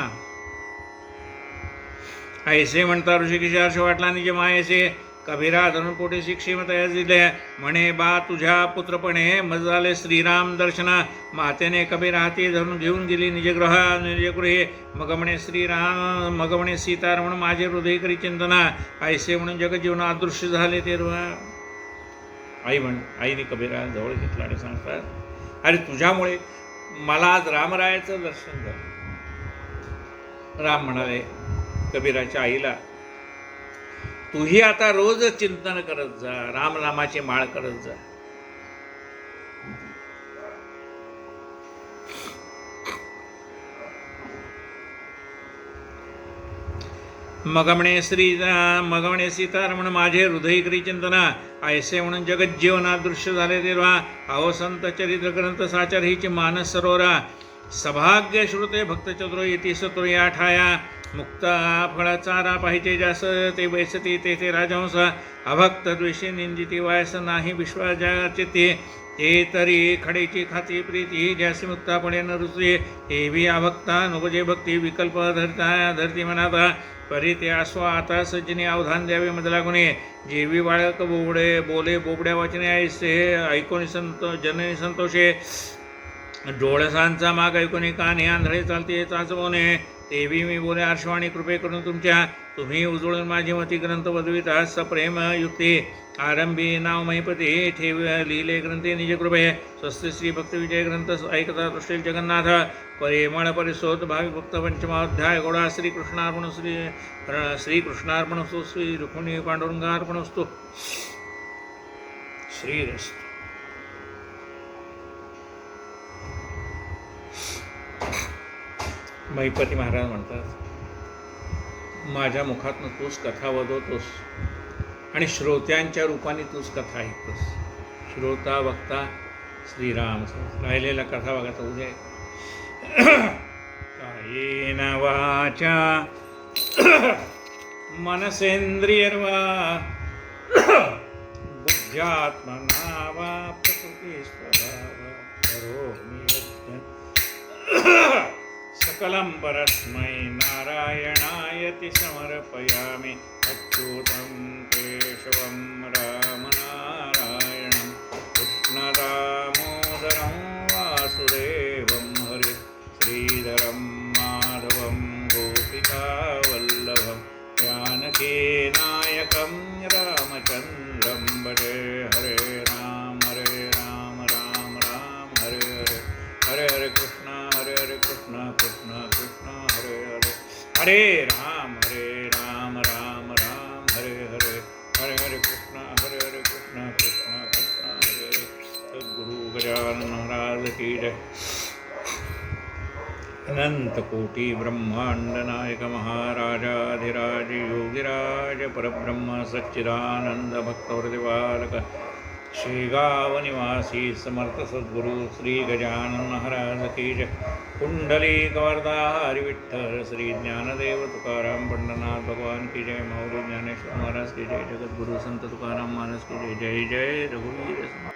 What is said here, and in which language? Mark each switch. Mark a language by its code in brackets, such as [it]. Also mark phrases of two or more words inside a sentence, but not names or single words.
[mr] ऐसे म्हणता ऋषिकेश हर्ष वाटला निज मायेसे, कबीरा धरून पोटे शिक्षिमतया दिले, म्हणे बा तुझ्या पुत्रपणे मज झाले श्रीराम दर्शना. मातेने कबीर हाती धरून घेऊन गेली निजगृहे. मग म्हणे श्रीराम, मग म्हणे सीतारमण माझे हृदय करी चिंतना, ऐसे म्हणून जगजीवन अदृश्य झाले ते. आईने कबीरा जवळ घेतला आणि सांगतात, अरे तुझ्यामुळे मला आज रामरायाचं दर्शन झालं. राम म्हणाले कबीराच्या आईला, तूही आता रोज चिंतन करत जा, रामनामाची माळ करत जा. मग म्हणे सीतारमण माझे हृदय करी चिंतना, ऐसे म्हणून जगज्जीवनात दृश्य झाले तेव्हा अहो संत चरित्र ग्रंथ साचर हिची मानस सरोवरा, सभाग्य श्रुते भक्त चतुर येती सतुर या ठाया, मुक्ता फळ चारा पाहिजे जास ते बैसती तेथे राजहंस, अभक्त द्वेषी निंदिती वायस नाही विश्वास जगाचे ते तरी खडेची खाती प्रीती ज्यासी मुक्तापणे न रुचे, एवी अभक्ता नुपजे भक्ती विकल्प धरती मनाता, परी ते आस्व आता सज्जनी अवधान द्यावे मधला गुणे, जेवी बाळक बोले बोबड्या वाचने ऐसे ऐकोनी जननी संतोषे, डोळसांचा माग ऐकोनी काने आंधळे चालते चाचवणे, तेवी मी बोले आर्शवाणी कृपे करून तुमच्या, तुम्ही उजळून माझी मती ग्रंथ वदविता सप्रेम युक्ती, आरंभी नाव महिपती ठेव लिहिले ग्रंथे निज कृपे, स्वस्त श्री भक्त विजय ग्रंथ ऐकता दृष्टील जगन्नाथ, परिमळ परिसोत भावी भक्त पंचमाध्याय गोडा श्रीकृष्णार्पण [sa] श्रीकृष्णार्पणस्तु श्री रुक्मिणी पांडुरंगार्पणस्तु श्रीरस्तु. [mr] महिपती महाराज म्हणतात, माझ्या मुखातनं तूच कथा वदवतोस आणि श्रोत्यांच्या रूपाने तूच कथा ऐकतोस. श्रोता वक्ता श्रीराम. राहिलेला कथा बघा उद्या. [sa] कायेन वाचा मनसेंद्रियर्वा बुद्ध्यात्मना वा प्रकृती स्वभाव करोमि सकलं परस्मै नारायणायति समर्पयामि अच्युतं केशवं रामनारायणं कृष्णदामोदरं वासुदेवं हरे श्रीधरं माधवं गोपिकावल्लभं जानकीनायकं रामचन्द्रं भजे. हरे राम राम राम हरे हरे, हरे हरे कृष्ण हरे हरे कृष्ण कृष्ण कृष्ण हरे हरे, हरे राम राम राम हरे हरे, हरे हरे कृष्ण कृष्ण कृष्ण हरे हरे. [hi] सद्गुरु गजानन महाराज की जय. अनंत कोटि ब्रह्मांड नायक महाराजाधिराज योगिराज परब्रह्म सच्चिदानंद भक्तवृदिबालक शेगाव निवासी समर्थ सद्गुरु श्री गजानन महाराज की जय. कुंडलिक वरदा हरि विठ्ठल श्री ज्ञानदेव तुकाराम पंढरनाथ भगवान की जय. माऊली ज्ञानेश्वर महाराज की जय. जगद्गुरु संत तुकाराम महाराज की जय. [mr] जय जय रघुवीर.